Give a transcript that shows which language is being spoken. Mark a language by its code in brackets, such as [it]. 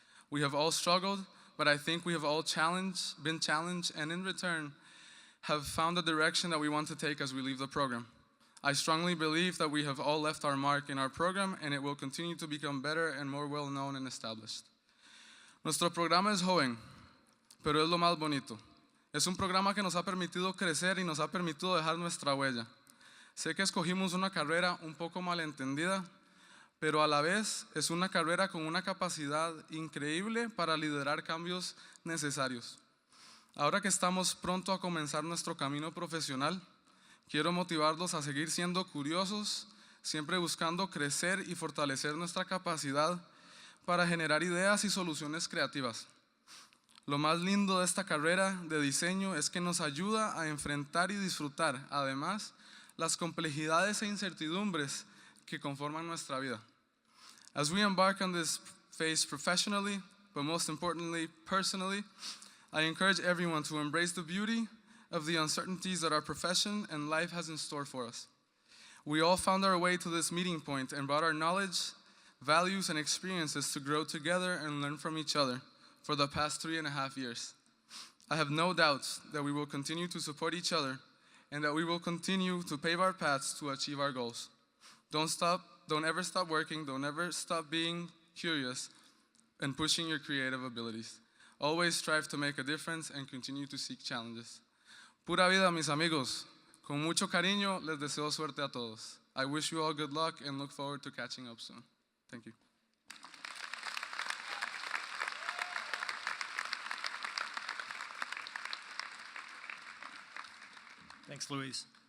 [en] We have all struggled, but I think we have all been challenged, and in return, have found the direction that we want to take as we leave the program. I strongly believe that we have all left our mark in our program, and it will continue to become better and more well-known and established. [es] Nuestro programa es joven, pero es lo más bonito. Es un programa que nos ha permitido crecer y nos ha permitido dejar nuestra huella. Sé que escogimos una carrera un poco malentendida, pero a la vez es una carrera con una capacidad increíble para liderar cambios necesarios. Ahora que estamos pronto a comenzar nuestro camino profesional, quiero motivarlos a seguir siendo curiosos, siempre buscando crecer y fortalecer nuestra capacidad para generar ideas y soluciones creativas. Lo más lindo de esta carrera de diseño es que nos ayuda a enfrentar y disfrutar, además, las complejidades e incertidumbres que conforman nuestra vida. As we embark on this phase professionally, [en] but most importantly, personally, I encourage everyone to embrace the beauty of the uncertainties that our profession and life has in store for us. We all found our way to this meeting point and brought our knowledge, values, and experiences to grow together and learn from each other for the past 3.5 years. I have no doubts that we will continue to support each other and that we will continue to pave our paths to achieve our goals. Don't ever stop working, don't ever stop being curious and pushing your creative abilities. Always strive to make a difference and continue to seek challenges. [es] Pura vida, mis amigos. Con mucho cariño, les deseo suerte a todos. [en] I wish you all good luck and look forward to catching up soon. Thank you. Thanks, Luis.